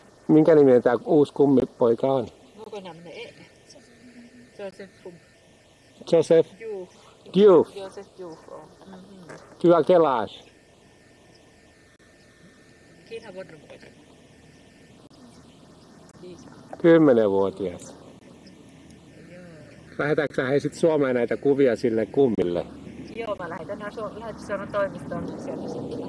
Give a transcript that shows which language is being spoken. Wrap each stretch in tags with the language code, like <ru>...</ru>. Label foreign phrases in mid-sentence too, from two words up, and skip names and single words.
<fi>Minkä niminen tämä uusi kummipoika on? Joseph Diouf. Joseph Diouf on.</fi> <fr>Tu as quel âge?</fr> <fi>Kiinhan vuodenpoika. 10-vuotias. Lähetäänkö sä hei sit Suomeen näitä kuvia sille kummille? Joo, mä lähetän Suomen toimistoon sieltä sitten.</fi>